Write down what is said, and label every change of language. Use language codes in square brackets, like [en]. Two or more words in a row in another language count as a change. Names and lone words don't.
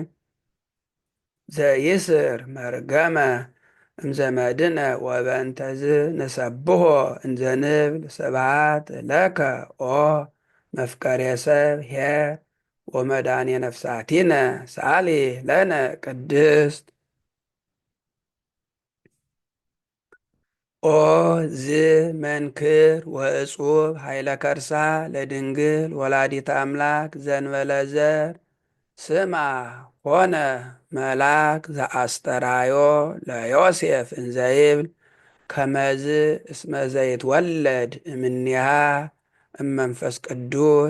[gez] ዘይስር መርገመ እምዘመድነ ወበእንተዝ ንሰብሖ እንዘ ንብል ስብሐት ለከ ኦ መፍቀሬ ሰብ ኄር ወመድኃኔ ነፍሳቲነ ሳሊ ለነ ቅድስት ኦ ዝ መንክር ወእጹብ ኃይለ ከርሳ ለድንግል ወላዲተ አምላክ ዘእንበለ ዘር ስማ ኮነ መልአክ ዘአስተራዮ ለዮሴፍ እንዘይብል ከመዝ እስመ ዘይትወለድ እምኔሃ እመንፈስ ቅዱስ